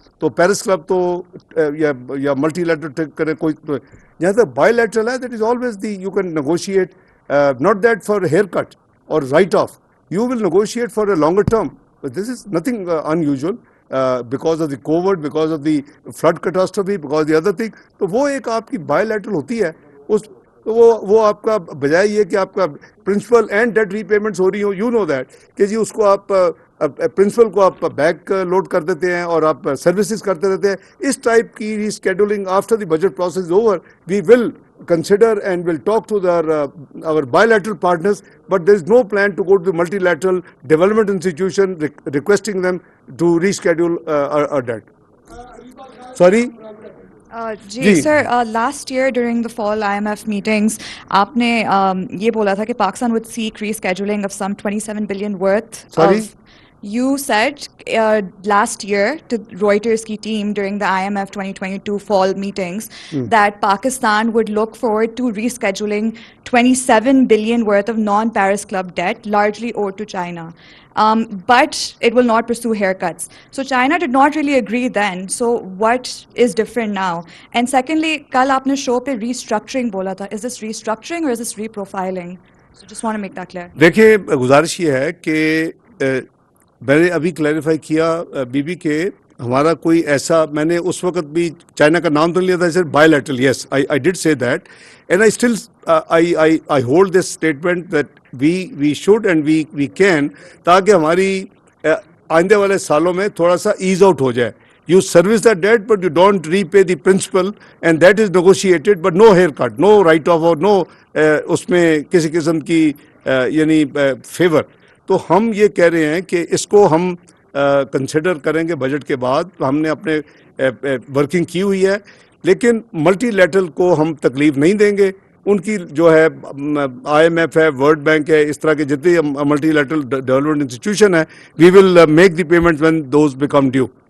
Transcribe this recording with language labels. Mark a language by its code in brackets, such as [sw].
[ur] تو Paris club تو یا ملٹی لیٹرل کرے کوئی, جہاں تک بائی لیٹرل ہے, [en] That is always the you can negotiate, not that for haircut اور write off, you will negotiate for a longer term. This is nothing unusual because of the COVID, because of the flood catastrophe, because of the other thing. [ur] تو وہ ایک آپ کی by lateral ہوتی ہے, اس وہ آپ کا بجائے یہ کہ آپ کا principal and date re payments ہو رہی ہوں, [en] you know that [ur] کہ جی اس کو آپ پرنسپل کو آپ بیک لوڈ کر دیتے ہیں اور آپ سروسز کرتے رہتے ہیں. اس ٹائپ کی [en] Rescheduling after the budget process is over, we will consider and will talk to our bilateral partners, but there is no plan to go to the multilateral development institution requesting them to reschedule our debt. Sorry? جی sir, last year during the fall IMF meetings [ur] آپ نے یہ بولا تھا کہ [en] Pakistan would seek rescheduling of some 27 billion worth Sorry? of. You said last year to Reuters ki team during the IMF 2022 fall meetings that Pakistan would look forward to rescheduling 27 billion worth of non-Paris Club debt, largely owed to China. But it will not pursue haircuts. So China did not really agree then. So what is different now? And secondly, [ur] kal aapne show pe restructuring bola tha. [en] Is this restructuring or is this reprofiling? So just want to make that clear. [ur] دیکھیے, گزارش یہ ہے کہ میں نے ابھی clarify کیا be be کہ ہمارا کوئی ایسا, میں نے اس وقت بھی چائنا کا نام تو نہیں لیا تھا, صرف بائی لیٹرل. [en] yes, I did say that, and I still I hold this statement that we should and we can, [ur] تاکہ ہماری آئندہ والے سالوں میں تھوڑا سا ایز آؤٹ ہو جائے. [en] You service that debt, but you don't repay the principal, and that is negotiated, but no haircut, no write-off, or no [ur] اس میں کسی قسم کی یعنی فیور. تو ہم یہ کہہ رہے ہیں کہ اس کو ہم کنسیڈر کریں گے بجٹ کے بعد. ہم نے اپنے ورکنگ کی ہوئی ہے, لیکن ملٹی لیٹرل کو ہم تکلیف نہیں دیں گے. ان کی جو ہے IMF ہے, ورلڈ بینک ہے, اس طرح کے جتنے ملٹی لیٹرل ڈیولپمنٹ انسٹیٹیوشن ہیں, [en] We will make the payment when those become due.